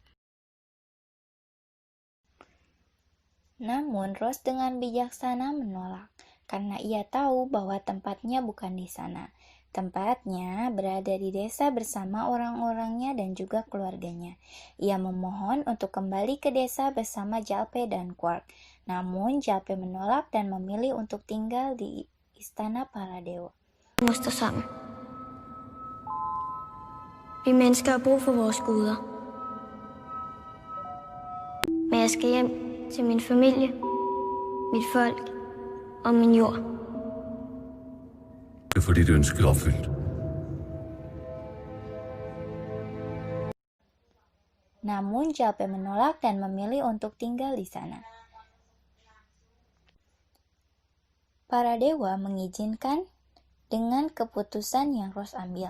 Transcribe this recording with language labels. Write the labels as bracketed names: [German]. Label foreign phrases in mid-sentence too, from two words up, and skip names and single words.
[Indonesian] Namun Ross dengan bijaksana menolak, karena ia tahu bahwa tempatnya bukan di sana. Tempatnya berada di desa bersama orang-orangnya dan juga keluarganya. Ia memohon untuk kembali ke desa bersama Jalpe dan Quark. Namun Jalpe menolak dan memilih untuk tinggal di istana para dewa. [Danish] Vi må stå sammen. Vi mennesker har brug for vores guder. Men jeg skal hjem til min familie, mit folk og min jord. Det får dit ønske opfyldt. [Indonesian] Namun Jalpe menolak dan memilih untuk tinggal di sana. Para dewa mengizinkan dengan keputusan yang Ross ambil.